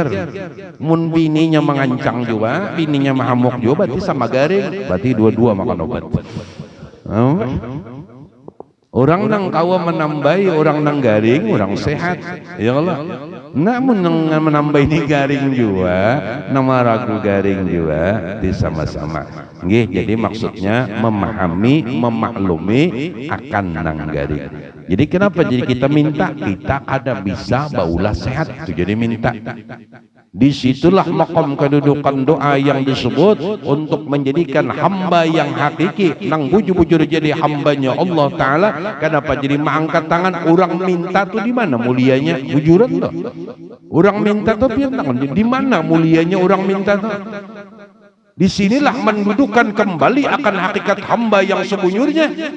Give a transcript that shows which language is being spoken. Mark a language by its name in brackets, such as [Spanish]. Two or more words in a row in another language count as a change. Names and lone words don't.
[Banjar] Mun bininya mengancang juga, bininya mahamuk juga, berarti sama garing, berarti dua-dua makan obat. Orang nang kawa menambahi, orang nang garing, orang sehat ya Allah. Namun nang menambah ini garing juga, nama ragu garing juga, di sama-sama. Jadi maksudnya memahami, memaklumi akan nang garing. Jadi kenapa jadi kita minta, kita ada bisa baulah sehat itu jadi minta. [Indonesian] Disitulah makom kedudukan doa yang disebut untuk menjadikan hamba yang hakiki [Banjar] nang bujur-bujur [Indonesian] jadi hambanya Allah Ta'ala. Kenapa jadi mengangkat tangan? Orang minta tuh di mana mulianya? [Banjar] Bujuran tuh orang minta tuh tangan di mana mulianya orang minta tuh? [Indonesian] Disinilah mendudukan kembali akan hakikat hamba yang sebenarnya.